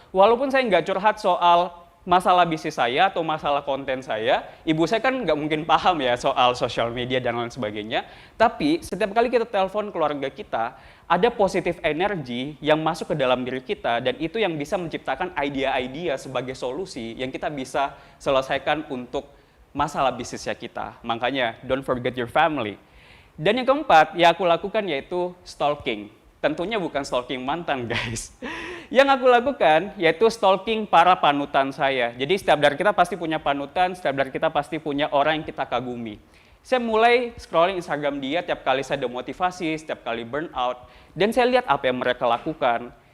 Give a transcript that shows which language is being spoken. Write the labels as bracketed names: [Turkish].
[Indonesian] Walaupun saya nggak curhat soal masalah bisnis saya atau masalah konten saya, ibu saya kan nggak mungkin paham ya soal social media dan lain sebagainya. Tapi setiap kali kita telepon keluarga kita, ada positif energi yang masuk ke dalam diri kita dan itu yang bisa menciptakan ide-ide sebagai solusi yang kita bisa selesaikan untuk masalah bisnisnya kita. [English] Makanya don't forget your family. [Indonesian] Dan yang keempat yang aku lakukan yaitu stalking. Tentunya bukan stalking mantan, guys. Yang aku lakukan yaitu stalking para panutan saya. Jadi setiap dari kita pasti punya panutan, setiap dari kita pasti punya orang yang kita kagumi. Saya mulai scrolling Instagram dia tiap kali saya demotivasi, setiap kali burnout, dan saya lihat apa yang mereka lakukan.